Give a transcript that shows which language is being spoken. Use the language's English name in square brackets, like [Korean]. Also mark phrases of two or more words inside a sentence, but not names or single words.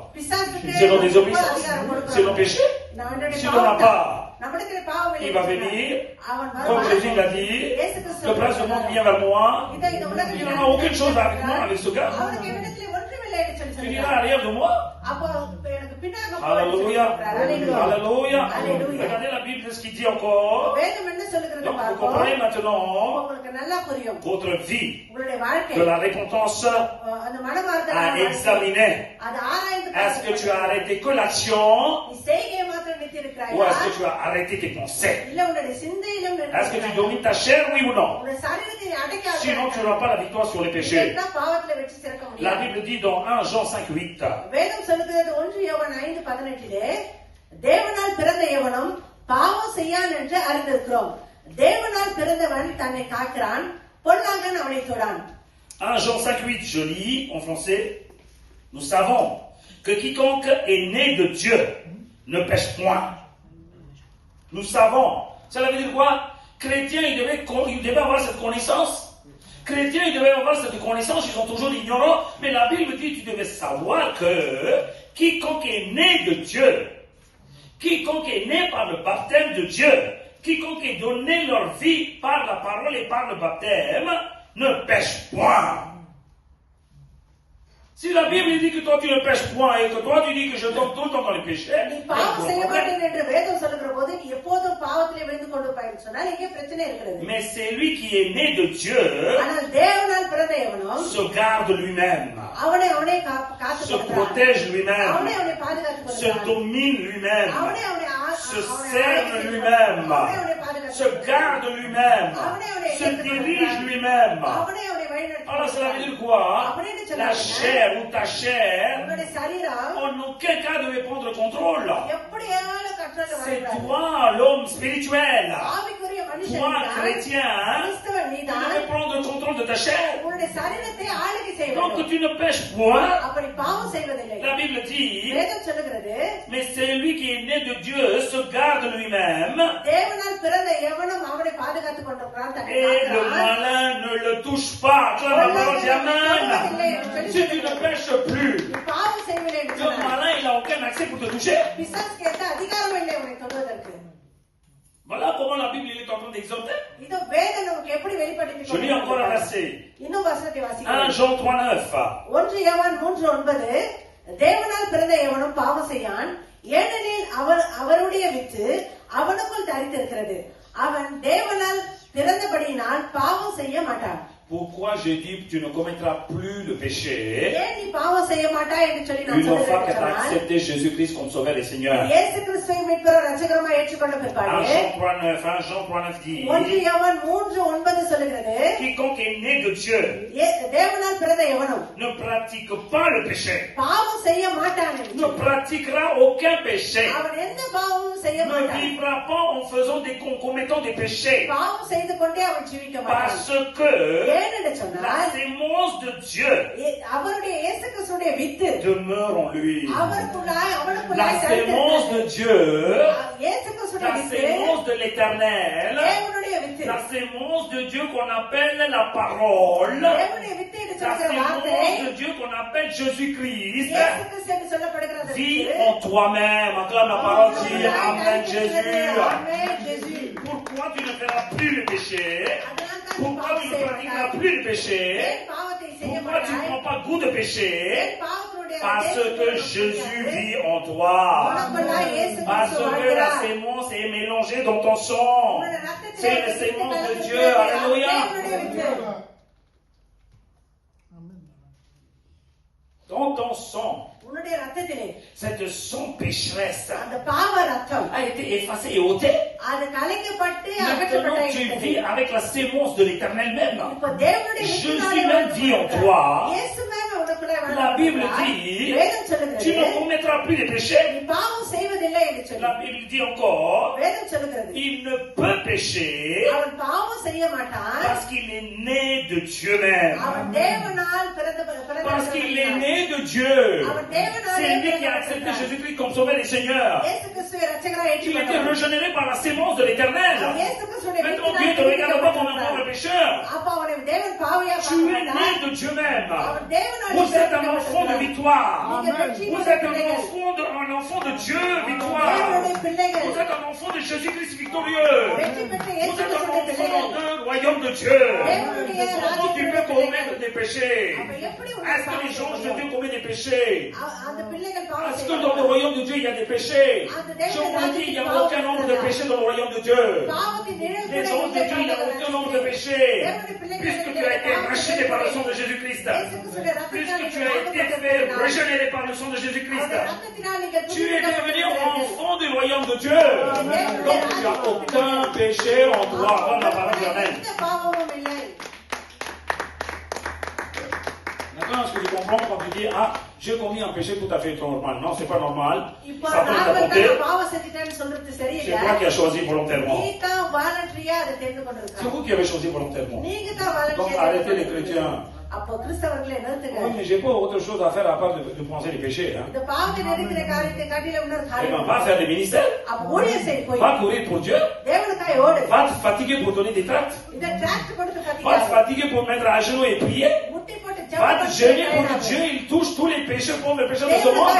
[Tamil] பிசாசுக்கு [French] C'est dans [Tamil] ரொம்ப [French] désobéissance. [Tamil] அதிகாரம் கொடுக்கிறான். [French] C'est dans le péché. [Tamil] நம்முடைய [French] Si tu n'en as [Tamil] பாவம் [French] pas, [Tamil] நம்மிடத்தில் பாவம் இல்லை [French] il va [Tamil] என்று சொன்னால் [French] venir, [Tamil] அவன் [French] comme [Tamil] வருவான். [French] Jésus l'a dit, [Tamil] இயேசு கிறிஸ்து [French] le prince du monde vient vers moi. [Tamil] இதோ இந்த உலகத்தில் [French] Il n'en a aucune chose avec moi, avec ce gars. [Tamil] அவனுக்கு என்னிடத்தில் ஒன்றுமில்லை என்று சொல்லி [French] Tu diras [Tamil] சொல்கிறார். [French] arrière de moi. [Tamil] அப்போ எனக்கு பின்னாக போ என்று [French] Alléluia. [Tamil] சொல்கிறார். Alléluia. [French] Alléluia. Alléluia. Regardez la Bible, ce qu'il dit encore. [Tamil] வேதம் என்ன சொல்லுகிறது [French] Donc vous [Tamil] பார்ப்போம். [French] comprenez maintenant [Tamil] உங்களுக்கு நல்லா புரியும். [French] votre vie [Tamil] உங்களுடைய வாழ்க்கை [French] de la repentance [Tamil] அந்த மனமார்ந்த [French] à examiner. [Tamil] அது ஆராய்ந்து [French] Est-ce que tu as arrêté que l'action [Tamil] நீ செய்கையை மாத்திரம் நிறுத்தியிருக்கிறாயா? [French] ou est-ce que tu as arrêté tes pensées? [Tamil] இல்ல உன்னுடைய சிந்தையிலும் [French] Est-ce que tu [Tamil] நிறுத்தியிருக்கிறாயா? [French] domines ta chair, oui ou non? [Tamil] உன்னுடைய சரீரத்தை அடக்காத [French] Sinon, tu n'auras pas la victoire sur les péchés. [Tamil] பாவத்துல வெற்றி சிறக்க [French] La [Tamil] முடியாது. [French] Bible dit dans 1 Jean 5:8, [Tamil] வேதம் சொல்லுகிறது 1 யோவான் 5:18 தேவனால் பிறந்த எவனும் பாவம் செய்யான் என்று அறிந்திருக்கிறோம். தேவனால் பிறந்தவன் தன்னை காக்கிறான், பொல்லாங்கன் அவனை தொடான். [French] 1 Jean 5:8, je lis en français. Nous savons que quiconque est né de Dieu ne pêche point. Nous savons. Cela veut dire quoi? Chrétiens, ils devaient avoir cette connaissance. Chrétiens, ils devaient avoir cette connaissance, ils sont toujours ignorants. Mais la Bible dit, tu devais savoir que quiconque est né de Dieu, quiconque est né par le baptême de Dieu, quiconque est donné leur vie par la parole et par le baptême, ne pêche point. Si la Bible dit que toi tu ne pêches point et que toi tu dis que je tombe tout le temps dans les péchés, [Tamil] நீ [French] il y a [Tamil] பாவம் [French] un [Tamil] செய்ய [French] problème. [Tamil] மாட்டேன் என்று வேதம் சொல்லுகிற போது நீ எப்போதும் பாவத்திலே விழுந்து கொண்டு போயின்னு சொன்னால் இங்கே பிரச்சனை இருக்கிறது. [French] Mais c'est lui qui est né de Dieu [Tamil] ஆனால் தேவனால் பிறந்த எவனும் [French] se garde lui-même, [Tamil] அவனை காத்து [French] se protège lui-même, [Tamil] அவனை பாதுகாத்துக் [French] se [Tamil] கொள்கிறான். [French] domine lui-même, [Tamil] அவனை [French] se sert lui-même, se garde lui-même, se dirige lui-même. [Tamil] அவனை [French] Alors cela veut dire quoi? La chair ou ta chair, [Tamil] உன்னுடைய சரீரம் [French] en aucun cas devait prendre le contrôle. [Tamil] எப்படியாவது கற்றல [French] C'est [Tamil] வரக்கூடாது. [French] toi, l'homme spirituel, [Tamil] ஆவிக்குரிய மனுஷன் [French] toi, [Tamil] நீதான். [French] chrétien, [Tamil] கிறிஸ்தவன் [French] tu [Tamil] நீதான். [French] devais prendre le contrôle de ta chair. [Tamil] உன்னுடைய சரீரத்தை ஆளுகை செய்ய [French] Donc [Tamil] வேண்டும். [French] tu ne pêches point. [Tamil] அப்படி பாவம் செய்வதில்லை. [French] La Bible dit, [Tamil] வேதம் சொல்லுகிறது [French] mais celui qui est né de Dieu se garde lui-même [Tamil] தேவனால் பிறந்த எவனும் அவனை பாதுகாத்துக் கொண்டிருக்கிறான், தன்னை [French] et le [Tamil] காக்கிறான். [French] malin ne le touche pas. Acclame la parole, dis Amen. Si tu ne pêches plus, [Tamil] நீ பாவம் செய்வதில்லை என்று [French] le [Tamil] சொன்னார். [French] malin il n'a aucun accès pour te toucher. [Tamil] பிசாசுக்கு எந்த அதிகாரமும் இல்லை உன்னை தொடுவதற்கு. [French] Voilà comment la Bible il est en train d'exhorter. [Tamil] இதோ வேதம் நமக்கு எப்படி வெளிப்படுத்தி [French] Je lis encore un verset. [Tamil] இன்னும் வசனத்தை 1 வாசிக்கிறேன். [French] Jean 3:9. [Tamil] 1 யோவான் 3:9 தேவனால் பிறந்த எவனும் பாவம் செய்யான், ஏனெனில் அவருடைய வித்து அவனுக்குள் தரித்திருக்கிறது. அவன் தேவனால் பிறந்தபடியினால் பாவம் செய்ய மாட்டான். [French] Pourquoi j'ai dit que tu ne commettras plus le péché [Tamil] ஏன் நீ பாவம் செய்ய மாட்டாய் என்று சொல்லி நான் [French] une fois que tu as [Tamil] சொல்லுகிறேன். [French] accepté Jésus-Christ comme sauveur et Seigneur? [Tamil] இயேசு கிறிஸ்துவை மீட்பரும் இரட்சகருமாய் ஏற்றுக்கொண்ட 1 பிற்பாடு [French] Jean 3:9 dit [Tamil] 1 யோவான் 3:9 சொல்லுகிறது [French] quiconque est né de Dieu [Tamil] தேவனால் பிறந்த எவனும் [French] ne pratique pas le péché, [Tamil] பாவம் செய்ய மாட்டான் என்று [French] ne pratiquera aucun péché, [Tamil] அவன் எந்த பாவமும் செய்ய [French] ne [Tamil] மாட்டான். [French] vivra pas en faisant des commettant des péchés, [Tamil] பாவம் செய்து கொண்டே அவன் ஜீவிக்க மாட்டான். [French] parce que [Tamil] ஏன்னு சொன்னா [French] La sémence de Dieu [Tamil] அவருடைய இயேசு கிறிஸ்துடைய வித்து [French] demeure en lui. [Tamil] அவருக்குள்ளாய் [French] La [Tamil] அவனுக்குள்ளாய் [French] sémence de Dieu, [Tamil] இயேசு கிறிஸ்துடைய [French] la [Tamil] வித்து [French] sémence de l'éternel, [Tamil] தேவனுடைய வித்து [French] la sémence de Dieu qu'on appelle la parole, [Tamil] தேவனுடைய வித்து என்று [French] la [Tamil] சொல்கிற வார்த்தை [French] sémence de Dieu qu'on appelle Jésus-Christ, [Tamil] இயேசு கிறிஸ்து என்று சொல்லப்படுகிறது [French] dit en toi-même, acclame la parole, dit Amen Jésus. Amen Jésus. Pourquoi tu ne feras plus le péché? [Tamil] அதனால தான் [French] Pourquoi tu ne pratiqueras plus le péché? [Tamil] ஏன் பாவத்தை செய்ய [French] Pourquoi tu ne [Tamil] மாட்டாய் [French] prends pas goût de péché? [Tamil] ஏன் பாவத்தினுடைய [French] Parce que Jésus vit en toi. [Tamil] உனக்குள்ளாய் இயேசு [French] Parce [Tamil] கிறிஸ்து [French] que la [Tamil] வாழ்கிறார். [French] sémence est mélangée dans ton sang. [Tamil] உன்னுடைய ரத்தத்திலே [French] C'est la sémence de Dieu. Alléluia. [Tamil] தேவனுடைய வித்து [French] Dans ton sang, [Tamil] உன்னுடைய ரத்தத்திலே [French] cette sang pécheresse [Tamil] அந்த பாவ ரத்தம் [French] a été effacée et ôtée. [Tamil] அது கலைக்கப்பட்டு [French] Maintenant, [Tamil] அகற்றப்பட்டு [French] tu vis avec la sémence de l'éternel même. [Tamil] இப்ப தேவனுடைய [French] Jésus même dit en toi. [Tamil] இயேசு மேல உனக்குள்ளாய் [French] La Bible [Tamil] வளர்ந்திருக்கிறார். [French] dit, [Tamil] வேதம் [French] tu [Tamil] சொல்லுகிறது [French] ne commettras plus de péché. [Tamil] நீ பாவம் செய்வதில்லை என்று சொல்லி [French] La Bible dit encore, [Tamil] வேதம் சொல்லுகிறது [French] il ne peut pécher [Tamil] அவன் பாவம் செய்ய மாட்டான் [French] parce qu'il est né de Dieu même. [Tamil] அவன் தேவனால் [French] Parce qu'il est né de Dieu. [Tamil] அவன் தேவனால் [French] C'est lui qui a accepté Jésus-Christ comme sauveur et Seigneur. [Tamil] இயேசு கிறிஸ்துவை இரட்சகராய் [French] Il a été [Tamil] ஏற்றுக்கொண்டான் [French] régénéré par la sémence de l'éternel. [Tamil] இயேசு கிறிஸ்துடைய [French] Maintenant, Dieu ne te regarde pas comme un pauvre pécheur. [Tamil] அப்ப அவனை தேவன் பாவியா [French] Tu es né [Tamil] பார்க்கிறார் [French] de Dieu même. [Tamil] அவன் தேவனால் [French] Vous êtes un enfant de victoire. [Tamil] நீங்க வெற்றியின் [French] Vous êtes [Tamil] பிள்ளைகள் [French] un enfant de Dieu, victoire. [Tamil] தேவனுடைய பிள்ளைகள் [French] Vous êtes un enfant de Jésus-Christ victorieux. [Tamil] வெற்றி பெற்ற [French] Vous [Tamil] இயேசு [French] êtes un [Tamil] கிறிஸ்துடைய [French] enfant [Tamil] பிள்ளைகள் [French] dans le royaume de Dieu. [Tamil] தேவனுடைய [French] Comment tu peux commettre des péchés? [Tamil] அப்ப எப்படி [French] Est-ce que les gens de Dieu commettent des péchés? [Tamil] அந்த பிள்ளைகள் பாவம் [French] Est-ce que dans le royaume de Dieu il y a des péchés? Je vous le dis, il n'y a aucun nombre de péchés dans le royaume de Dieu. [Tamil] பாவத்தின் நிழல் [French] Les [Tamil] கூட [French] gens de Dieu, il n'y a aucun nombre de péchés. Puisque tu as été racheté par le sang de Jésus-Christ. Puisque tu as été fait régénéré par le sang de Jésus-Christ. Tu es devenu enfant du royaume de Dieu. Donc tu n'as aucun péché en toi. Comme la parole de l'Amen. [Tamil] எந்த பாவமும் இல்லை [French] Maintenant, est-ce que tu comprends quand tu dis, ah, j'ai commis un péché tout à fait normal? Non, c'est pas normal. [Tamil] இப்போ [French] Satan t'a [Tamil] நார்மலா [French] porté. [Tamil] நான் பாவம் செஞ்சுட்டேன்னு சொல்றது [French] C'est [Tamil] சரியில்லை [French] toi qui as choisi volontairement. [Tamil] நீ தான் வாலண்டரியா அதை தெரிந்து [French] C'est [Tamil] கொண்டிருக்க [French] vous qui avez choisi volontairement. [Tamil] நீங்க தான் [French] Donc [Tamil] வாலண்டரியா [French] arrêtez les chrétiens. [Tamil] அப்போ கிறிஸ்தவர்களை நிறுத்துங்க [French] Oui, mais j'ai pas autre chose à faire à part de penser les péchés. Hein. [Tamil] இந்த பாவத்தை நெருக்கிற காரியத்தை காட்டில இன்னொரு [French] Eh [Tamil] காரியம் [French] ben, va faire des ministères. [Tamil] அப்ப ஊழியம் செய் போய் [French] Va courir pour Dieu. [Tamil] தேவனுக்காய் ஓடு [French] Va te fatiguer pour donner des tracts. [Tamil] இந்த டிராக்ட் கொடுத்து [French] Va te [Tamil] கத்திக்காத [French] fatiguer pour mettre à genoux et prier. [Tamil] முட்டி போட்டு [French] Va te gêner pour que [Tamil] ஜெபம் [French] Dieu il touche tous les pécheurs, pauvres pécheurs de ce [Tamil] தேவனுக்காய்